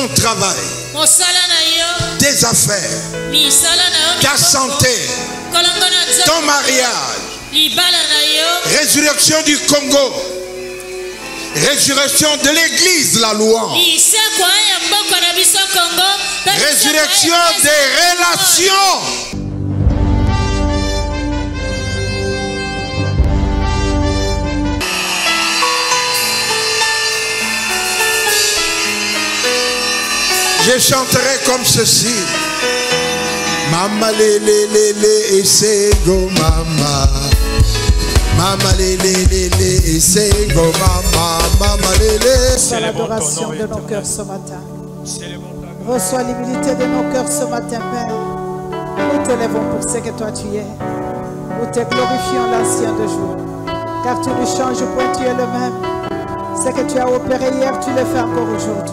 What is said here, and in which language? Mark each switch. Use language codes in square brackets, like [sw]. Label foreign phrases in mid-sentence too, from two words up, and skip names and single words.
[fr] travail, tes affaires, ta santé, ton mariage, résurrection du Congo, résurrection de l'église, la louange, résurrection des relations. Je chanterai comme ceci. [ln] Mama le le le le esego mama. Mama le le le le esego mama. Mama le le. [fr] Reçois l'adoration de nos cœurs ce matin. Reçois l'humilité de nos cœurs ce matin, Père. Nous t'élèvons pour ce que toi tu es. Nous te glorifions l'ancien de jour. Car tu ne changes point, tu es le même. Ce que tu as opéré hier, tu le fais encore aujourd'hui.